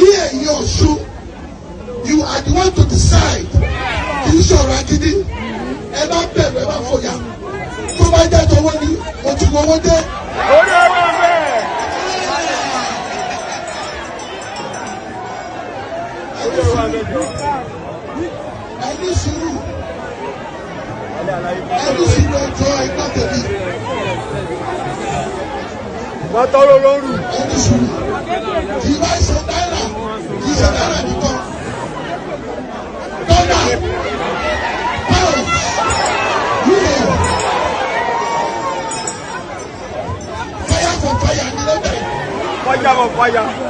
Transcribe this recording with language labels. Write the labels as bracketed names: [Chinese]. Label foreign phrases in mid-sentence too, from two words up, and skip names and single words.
[Yoruba] ẹ̀yin Ọ̀ṣun, [English] you are the one to decide. [Yoruba] Kì í ṣọ̀rọ̀ agídí. Ẹ bá bẹ̀rù, ẹ bá fòyà. Tó bá jẹ́ tọwọ́ ni, mo ti wọ́wọ́ dé. Orí ọwọ́ bẹ́ẹ̀. Ẹni sùúrù. Ẹni sùúrù ẹjọ́ ẹgbẹ́ tẹ̀lé. Wọ́n tọrọ lóru. Ẹni sùúrù. Kì í bá ṣe náírà, kì í ṣe náírà nìkan. Dọ́là, pounds, euro. [English] Fire for fire [Yoruba] ni lọ́bẹ̀. [English] Fire for fire.